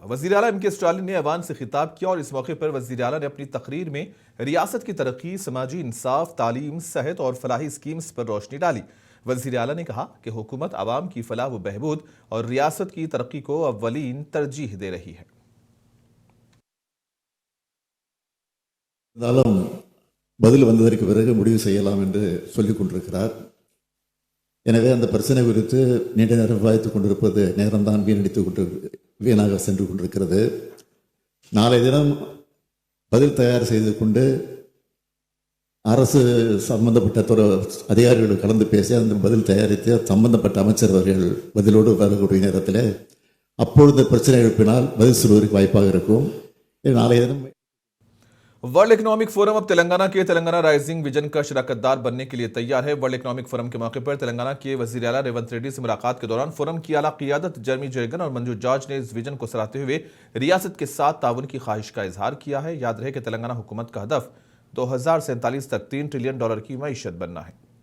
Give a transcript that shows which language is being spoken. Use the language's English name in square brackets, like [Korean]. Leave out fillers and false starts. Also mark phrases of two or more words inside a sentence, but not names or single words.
[Urdu] وزیر اعلیٰ ایم کے اسٹالن نے ایوان سے خطاب کیا اور اس موقع پر وزیر اعلیٰ نے اپنی تقریر میں ریاست کی ترقی، سماجی انصاف، تعلیم، صحت اور فلاحی اسکیمز پر روشنی ڈالی. وزیر اعلیٰ نے کہا کہ حکومت عوام کی فلاح و بہبود اور ریاست کی ترقی کو اولین ترجیح دے رہی ہے. [Tamil] பதில் வந்ததற்கு பிறகு முடிவு செய்யலாம் என்று சொல்லிக் கொண்டிருக்கிறார். எனவே அந்த பிரச்சனை குறித்து நீண்ட நேரம் விவாதித்துக் கொண்டிருப்பது நேரம்தான் வீணாக சென்று கொண்டிருக்கிறது. நாளை தினம் பதில் தயார் செய்து கொண்டு அரசு சம்பந்தப்பட்ட அதிகாரிகளோடு கலந்து பேசி அந்த பதில் தயாரித்து சம்பந்தப்பட்ட அமைச்சர் அவர்கள் பதிலோடு வரக்கூடிய நேரத்தில் அப்பொழுது பிரச்சனை எழுப்பினால் பதில் சொல்வதற்கு வாய்ப்பாக இருக்கும். நாளைய தினம் [Urdu] ورلڈ اکنامک فورم اب تلنگانہ کے تلنگانہ رائزنگ وژن کا شراکت دار بننے کے لیے تیار ہے. ورلڈ اکنامک فورم کے موقع پر تلنگانہ کے وزیر اعلیٰ ریونت ریڈی سے ملاقات کے دوران فورم کی اعلیٰ قیادت جرمی جیگن اور منجو جارج نے اس وژن کو سراہتے ہوئے ریاست کے ساتھ تعاون کی خواہش کا اظہار کیا ہے. یاد رہے کہ تلنگانہ حکومت کا ہدف 2047 تک $3 ٹریلین کی معیشت بننا ہے.